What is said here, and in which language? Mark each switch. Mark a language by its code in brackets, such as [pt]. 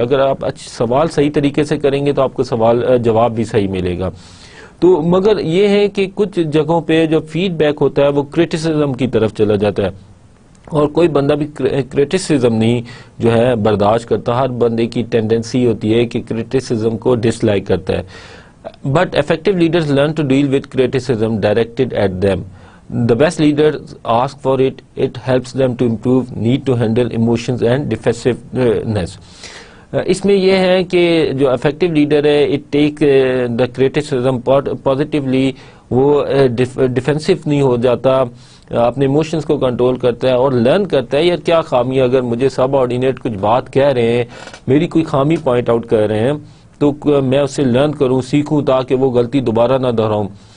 [ur] اگر آپ سوال صحیح طریقے سے کریں گے تو آپ کو جواب بھی صحیح ملے گا. تو مگر یہ ہے کہ کچھ جگہوں پہ جو فیڈ بیک ہوتا ہے وہ کریٹیسزم کی طرف چلا جاتا ہے، اور کوئی بندہ بھی کریٹیسزم نہیں جو ہے برداشت کرتا. ہر بندے کی ٹینڈنسی ہوتی ہے کہ کریٹیسزم کو ڈس لائک کرتا ہے. [en] But effective leaders learn to deal with criticism directed at them. The best leaders ask for it. It helps them to improve, need to handle emotions and defensiveness. [ur] اس میں یہ ہے کہ جو افیکٹو لیڈر ہے [en] it take the criticism positively, [ur] وہ defensive نہیں ہو جاتا، اپنے ایموشنز کو کنٹرول کرتا ہے اور لرن کرتا ہے یار کیا خامی، اگر مجھے سب آرڈینیٹ کچھ بات کہہ رہے ہیں، میری کوئی خامی پوائنٹ آؤٹ کر رہے ہیں تو میں اس سے لرن کروں، سیکھوں تاکہ وہ غلطی دوبارہ نہ دہراؤں.